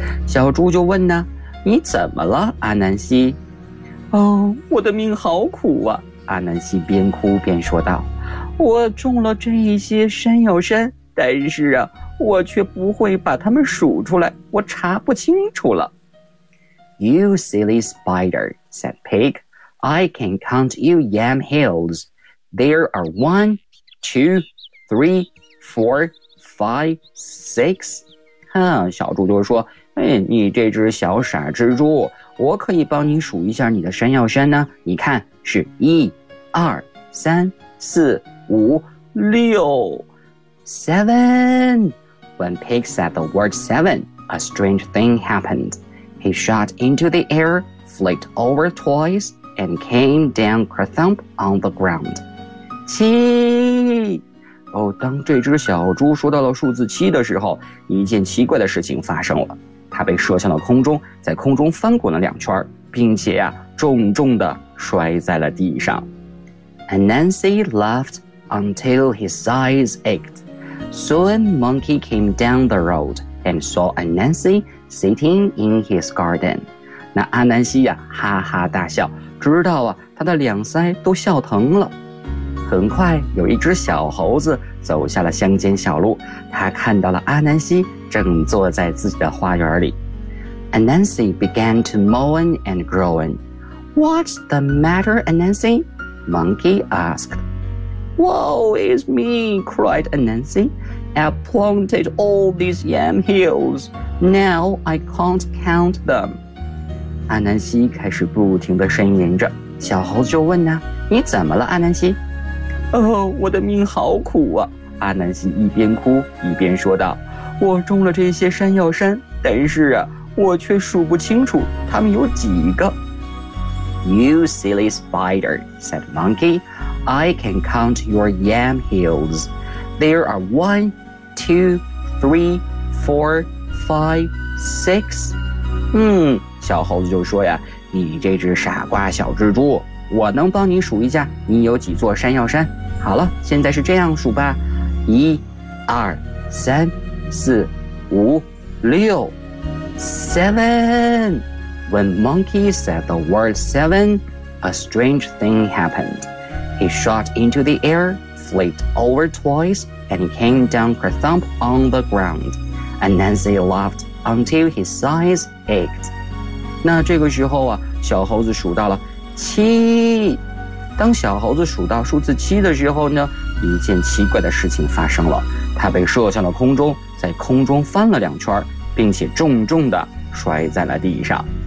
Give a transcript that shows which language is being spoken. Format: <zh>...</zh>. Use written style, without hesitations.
<zh>小猪就问呢，你怎么了，阿南西？哦，我的命好苦啊，阿南西边哭边说道，我种了这一些山药山，但是啊，我却不会把它们数出来，我查不清楚了。</zh> <en>You silly spider, said Pig, I can count you yam hills. There are 1, 2, 3, 4, 5, 6.</en> <zh>哼，小猪就说，哎，你这只小傻蜘蛛，我可以帮你数一下你的山药山呢，你看是1, 2, 3, 4, 5, 6.</zh> <en>Seven. When Pig said the word seven, a strange thing happened. He shot into the air, flicked over twice, and came down kerthump on the ground.</en> <zh>七。哦，当这只小猪说到了数字七的时候，一件奇怪的事情发生了。它被射向了空中，在空中翻滚了两圈，并且啊，重重地摔在了地上。</zh> <en>Anansi laughed until his eyes ached. Soon Monkey came down the road and saw Anansi sitting in his garden.</en> <zh>那阿南西呀，哈哈大笑，直到啊，他的两腮都笑疼了。很快有一只小猴子走下了乡间小路，他看到了阿南西正坐在自己的花园里。</zh> <en>Anansi began to moan and groan. What's the matter, Anansi? Monkey asked. Woe is me, cried Anansi. I've planted all these yam hills. Now I can't count them.</en> <zh>阿南西开始不停地呻吟着。小猴子就问呢，你怎么了，阿南西？哦，我的命好苦啊，阿南西一边哭一边说道，我种了这些山药山，但是啊，我却数不清楚它们有几个。</zh> <en>You silly spider, said Monkey, I can count your yam hills. There are 1, 2, 3, 4, 5, 6.</en> <zh>小猴子就说呀，你这只傻瓜小蜘蛛，我能帮你数一下你有几座山药山。好了，现在是这样数吧，1, 2, 3, 4, 5, 6.</zh> <en>Seven. When Monkey said the word seven, a strange thing happened. He shot into the air, flipped over twice, and came down kerthump on the ground. Anansi laughed until his eyes ached.</en> <zh>那这个时候啊，小猴子数到了七。当小猴子数到数字七的时候呢，一件奇怪的事情发生了，它被射向了空中，在空中翻了两圈，并且重重地摔在了地上。</zh>